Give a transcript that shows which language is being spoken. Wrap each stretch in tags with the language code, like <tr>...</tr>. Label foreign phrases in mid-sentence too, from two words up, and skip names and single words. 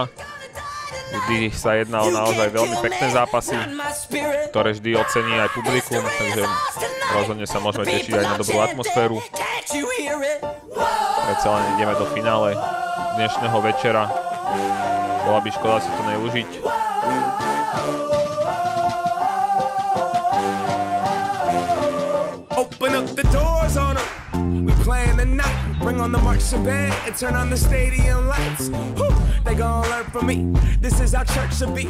<sk>Vždy sa jedná o naozaj veľmi pekné zápasy, ktoré vždy ocení aj publikum, takže rozhodne sa môžeme tešiť aj na dobrú atmosféru. Predsa len ideme do finále dnešného večera. Bola by škoda si to neužiť.</sk> <en>Open up the doors on them. We playing the night. Bring on the marching band and turn on the stadium lights. Whew, they gon' learn from me. This is how church should be.</en>